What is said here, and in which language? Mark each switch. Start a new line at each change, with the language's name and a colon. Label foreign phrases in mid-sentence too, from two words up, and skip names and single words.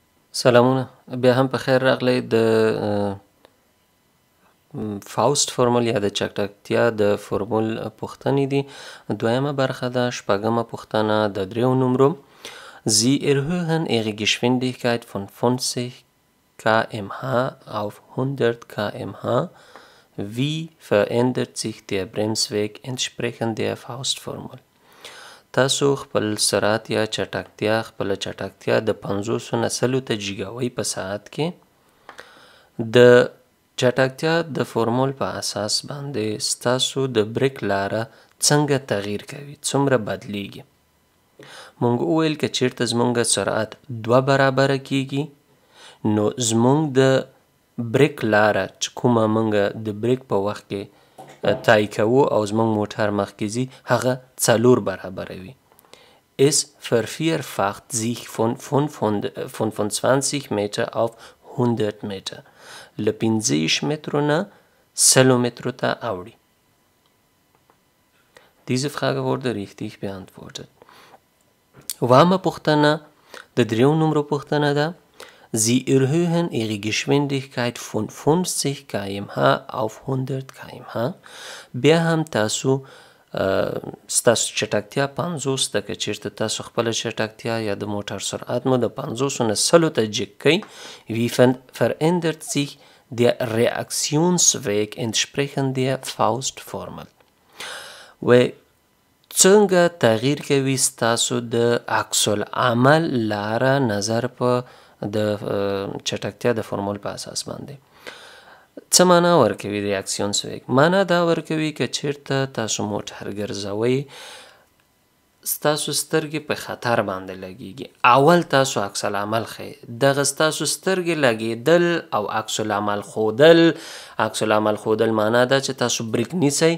Pashto: سلامونه بیا هم په خیر راغلی د فاوست فورمول یا د چټکتیا د فورمول پوښتنې دي. دویمه برخه ده، شپږمه پوښتنه د دریو نمرو.
German: Sie erhöhen ihre Geschwindigkeit von 50 km/h auf 100 km/h. Wie verändert sich der Bremsweg entsprechend der Faustformel؟
Pashto: تاسو خپل سرعت یا چټکتیا د 50 نه 100 ته جیګاوي په ساعت کې د چټکتیا د فورمول په اساس باندې ستاسو د بریک لاره څنګه تغییر کوي، څومره بدلیږي. مونږ وویل که چیرته زمونږ سرعت 2 برابره کیږي نو زمونږ د بریک لاره چې کومه مونږ د بریک په وخت کې تای کوو او زمونږ موټر مخکې ځي هغه 4 برابره وي.
German: Es vervierfacht sich von 25 Meter auf 100 Meter.
Pashto: له 50 مترو نه 100 مترو ته اوړي.
German: Diese Frage wurde richtig beantwortet.
Pashto: وامه پوښتنه د دریو نمرو پوښتنه ده.
German: Sie erhöhen ihre Geschwindigkeit von 50 km/h auf 100 km/h.
Pashto: بیا هم تاسو ستاسو چټکتیا 50 ده، که چیرته تاسو خپل چټکتیا یا د موټر سرعت مو د 50 نه 100 ته جګ کړئ.
German: Wie verändert sich der Reaktionsweg entsprechend der Faustformel؟
Pashto: و څنګه تغییر کوي ستاسو د عکس العمل لاره نظر په د چټکتیا د فورمول په اساس باندې؟ څه معنا ورکوي ریاکسیونس ویګ؟ معنا دا ورکوي که چیرته تاسو موټر ګرځوئ ستاسو سترګې په خطر باندې لګیږي، اول تاسو عکس العمل ښیئ، دغه ستاسو سترګې لګیدل او عکس العمل ښودل معنا ده چې تاسو بریک نیسئ.